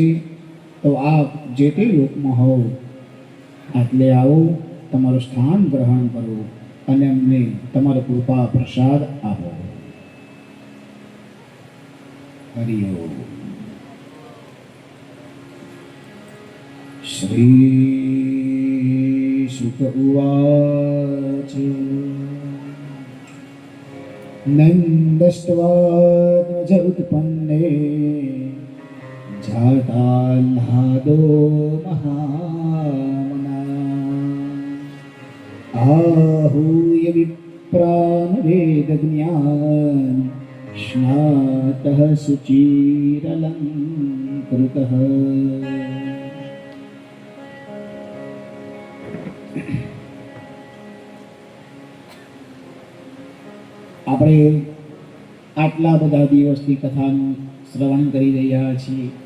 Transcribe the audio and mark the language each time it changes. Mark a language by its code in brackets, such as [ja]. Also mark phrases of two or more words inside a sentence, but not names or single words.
[gu] તો આપ જે તે લોકમાં હોવ આટલે આવો, તમારું સ્થાન ગ્રહણ કરો અને અમને તમારો કૃપા પ્રસાદ આપો। હરિ ઓમ। [sa] શ્રી શુક ઉવાચ नन्दस्त्वाज उत्पन्ने जाताह्लादो महामना आहूय विप्रान् वेदज्ञान स्नातः शुचिरलङ्कृतः। [gu] આપણે આટલા બધા દિવસની કથાનું શ્રવણ કરી રહ્યા છીએ।